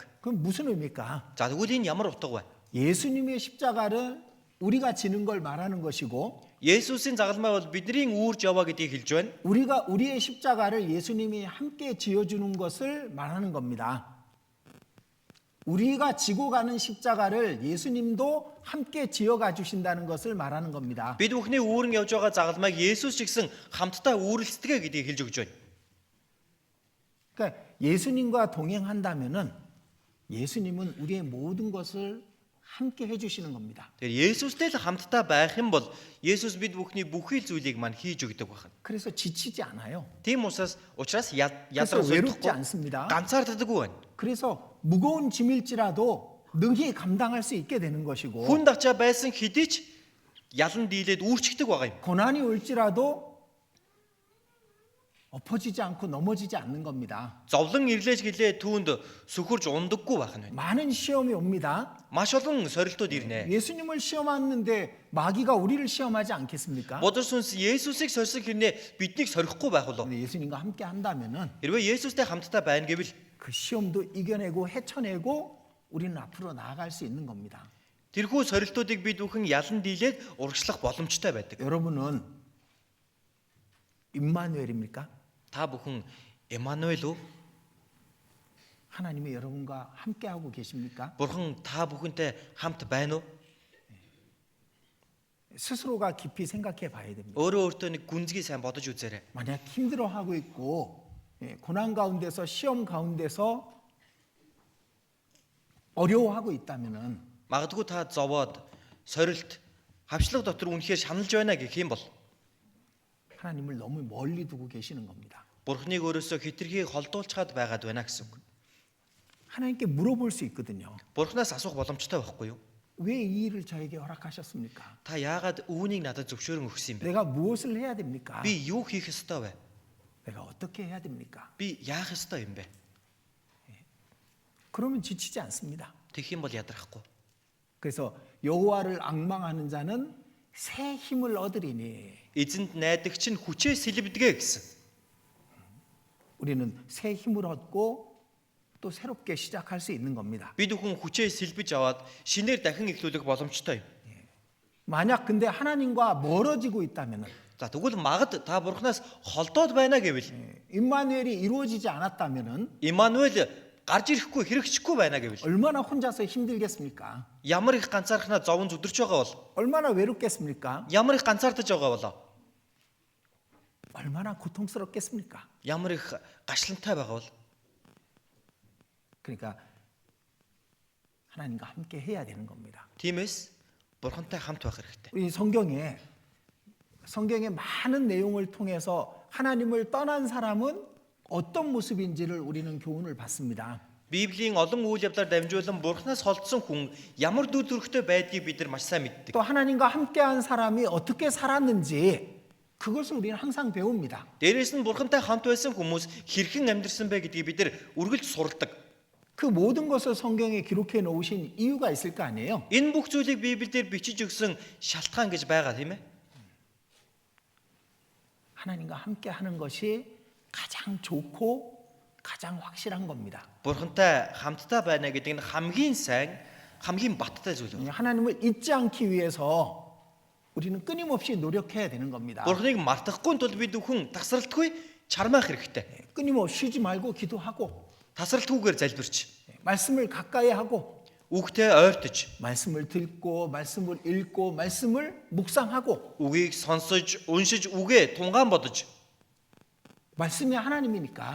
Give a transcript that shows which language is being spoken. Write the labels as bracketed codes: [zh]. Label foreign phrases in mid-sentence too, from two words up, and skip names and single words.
[ko] 그럼 무슨 의미일까? [mn] За тэгвэл энэ ямар утга вэ? [ko] 예수님의 십자가를 우리가 지는 걸 말하는 것이고 [mn] Есүсийн загалмай бол бидний үүрж яваа гэдгийг хэлж байна. [ko] 우리의 십자가를 예수님이 함께 지어주는 것을 말하는 겁니다. 우리가 지고 가는 십자가를 예수님도 함께 지어가 주신다는 것을 말하는 겁니다. [mn] Бид бүхний үүрэн явж байгаа загалмайг Есүс ч гэсэн хамтдаа үүрэлцдэгэ гэдгийг хэлж өгч байна. [ko] 그러니까 예수님과 동행한다면은 예수님은 우리의 모든 것을 함께 해주시는 겁니다. [mn] Тэгэхээр Есүстэй л хамтдаа байх юм бол Есүс бид бүхний бүхий л зүйлийг мань хийж өгдөг байна. [ko] 그래서 지치지 않아요. [mn] Тийм учраас [ko] 그래서 [mn] ядраа [ko] 외롭지 [mn] зөвдөхгүй [ko] 않습니다. [mn] ганцаарддаггүй байна. [ko] 그래서 무거운 짐일지라도 능히 감당할 수 있게 되는 것이고 [mn] Хүнд ачаа байсан хэдий ч ялан дийлээд үүрчдэг байгаа юм. [ko] 고난이 올지라도 엎어지지 않고 넘어지지 않는 겁니다. [mn] Зовлон ирлээж гэлээ түүнд сүхүрж ундаггүй байх нь байна. [ko] 많은 시험이 옵니다. [mn] Маш олон сорилтууд ирнэ. [ko] 예수님을 시험하는데 마귀가 우리를 시험하지 않겠습니까? [mn] Бодор сүнс Есүсийг сорьсон хэрнээ биднийг сорихгүй байх болов. [ko] 근데 예수님과 함께 한다면은 [mn] Хэрвээ Есүстэй хамтдаа байна гэвэл [ko] 그 시험도 이겨내고 헤쳐내고 우리는 앞으로 나아갈 수 있는 겁니다. [mn] тэрхүү сорилтуудыг бид бүхэн ялан дийлээд урагшлах боломжтой байдаг. [ko] 여러분은 임마누엘입니까? [mn] Та бүхэн Эммануэль үү? [ko] 하나님이 여러분과 함께 하고 계십니까? [mn] Бурхан та бүхэнтэй хамт байна уу? [ko] 스스로가 깊이 생각해 봐야 됩니다. [mn] Өөрөө өөртөө нэг гүнзгий сайн бодож үзээрэй. [ko] 만약 힘들어하고 있고 고난 가운데서 시험 가운데서 어려워하고 있다면은 [mn] Магадгүй та зовоод, сорилт, хавчлага дотор үнэхээр шаналж байна гэх юм бол [ko] 하나님을 너무 멀리 두고 계시는 겁니다. [mn] Бурхныг өөрөөсөө хитрхийг холдуулчаад байгаад байна гэсэн үг. [ko] 하나님께 물어볼 수 있거든요. [mn] Бурхнаас асуух боломжтой байхгүй юу? [ko] 왜 이 일을 저에게 허락하셨습니까? [mn] Та яагаад үүнийг надад зөвшөөрөн өгсөн юм бэ? [ko] 내가 무엇을 해야 됩니까? [mn] Би юу хийх ёстой вэ? [ko] 내가 어떻게 해야 됩니까? [mn] Би яах ёстой юм бэ? [ko] 그러면 지치지 않습니다. [mn] Тэгэх юм бол ядрахгүй. [ko] 그래서 여호와를 앙망하는 자는 새 힘을 얻으리니 [mn] Эзэнд найдагч нь хүчээ сэлбэдгээ гэсэн. [ko] 우리는 새 힘을 얻고 또 새롭게 시작할 수 있는 겁니다. [mn] Бид бүхэн хүчээ сэлбэж аваад шинээр дахин эхлүүлэх боломжтой юм. [ko] 만약 근데 하나님과 멀어지고 있다면 [mn] За тэгвэл магад та Бурхнаас холдоод байна гэвэл [ko] 임마누엘이 이루어지지 않았다면 [mn] Имануэль гарч ирэхгүй хэрэгжихгүй байна гэвэл [ko] 얼마나 혼자서 힘들겠습니까? [mn] ямар их ганцаархнаа зовон зүдэрч байгаа бол [ko] 얼마나 외롭겠습니까? [mn] ямар их ганцаардаж байгаа болоо [ko] 얼마나 고통스럽겠습니까? [mn] ямар их гашлантай байгаа бол [ko] 그러니까 하나님과 함께 해야 되는 겁니다. [mn] тиймээс Бурхантай хамт байх хэрэгтэй. [ko] 우리 성경의 많은 내용을 통해서 하나님을 떠난 사람은 어떤 모습인지를 우리는 교훈을 받습니다. [mn] Библийн олон үйл явдлаар дамжуулан Бурханаас холдсон хүн ямар дүр төрхтэй байдгийг бид нар маш сайн мэддэг. [ko] 또 하나님과 함께한 사람이 어떻게 살았는지 그것을 우리는 항상 배웁니다. [mn] Дээрээс нь Бурхантай хамт байсан хүмүүс хэрхэн амьдэрсэн бэ гэдгийг бид нар үргэлж суралдаг. [ko] 그 모든 것을 성경에 기록해 놓으신 이유가 있을 거 아니에요. [mn] Энэ бүх зүйлийг Библиэлд бичиж өгсөн шалтгаан гэж байгаа тийм ээ. [ko] 하나님과 함께 하는 것이 가장 좋고 가장 확실한 겁니다. [mn] Бурхантай хамтдаа байна гэдэг нь хамгийн сайн, хамгийн баттай зүйл байна. [ko] 하나님을 잊지 않기 위해서 우리는 끊임없이 노력해야 되는 겁니다. [mn] Бурханыг мартахгүй тул бид бүхэн тасралтгүй чармаах хэрэгтэй. [ko] 끊임없이 쉬지 말고 기도하고 [mn] Тасралтгүйгээр залбирч, [ko] 말씀을 가까이 하고 [mn] үгтэй ойртож, [ko] 말씀을 듣고 말씀을 읽고 말씀을 묵상하고 [mn] үгийг сонсож, уншиж, үгээ тунгаан бодож. [ko] 말씀이 하나님이니까